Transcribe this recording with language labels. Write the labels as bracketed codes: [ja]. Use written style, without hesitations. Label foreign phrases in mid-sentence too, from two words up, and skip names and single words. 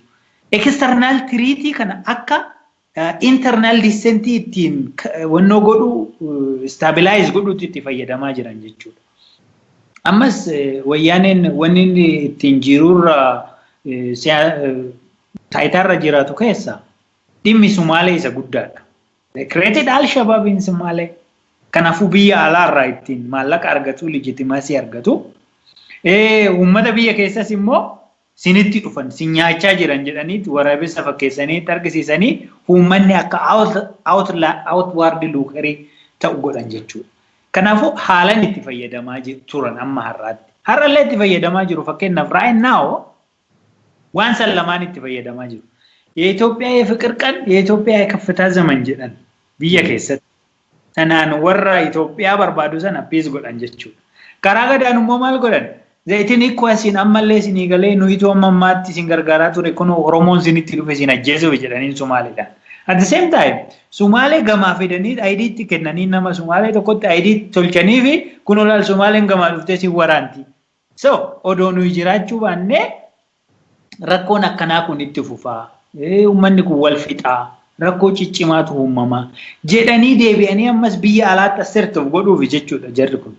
[en] External treaty [om] kana akka [en] internal dissent [om] ittiin wannoo godhu stabilize godhuutti itti fayyadamaa jiran jechuudha. Ammas wayyaaneen wanni ittiin jiruurra taayitarra jiraatu keessa dhimmi Sumaalee isa guddaadha. [en] They created Al-Shabaab in Sumaalee. [om] Kanaafuu biyya alaarraa ittiin maallaqa argatu, legitimacy argatu. Uummata biyya keessas immoo sinitti dhufan, si nyaachaa jiran jedhaniitti waraabessa fakkeessaniitti argisiisanii uummanni akka [en] outward lookerii [om] ta'u godhan jechuudha. Kanaafuu haalan itti fayyadamaa turan amma har'aatti. Har'allee itti fayyadamaa jiru fakkeenyaaf [en] right now [om] waan san lamaan itti fayyadamaa jiru. Yeitoophiyaa [am] የፍቅር ቀን የኢትዮጵያ የከፍታ ዘመን [om] jedhan biyya keessatti. Sanaan warra Itoophiyaa barbaadu sana appease godhan jechuudha. Karaa gadaan immoo maal godhan? Zayitiin ikwaasiin ammallee isinii galee nuyitu amma ammaatti isin gargaaraa ture kun Oromoon isinitti dhufe isin ajjeesuuf jedhanii Sumaaleedhaan. [en] At the same time [om] Sumaalee gamaa fidanii ID'tti kennanii nama Sumaalee tokkotti ID tolchanii fi kun olaal Sumaaleen gamaa dhuftee si waraanti. So odoo nuyi jiraachuu baannee rakkoon akkanaa kun itti fufaa. Uummanni kun wal fixaa. Rakkoo ciccimaatu uumamaa. Jedhanii deebi'anii ammas biyya alaatti asirtuuf godhuuf jechuudha jarri kun.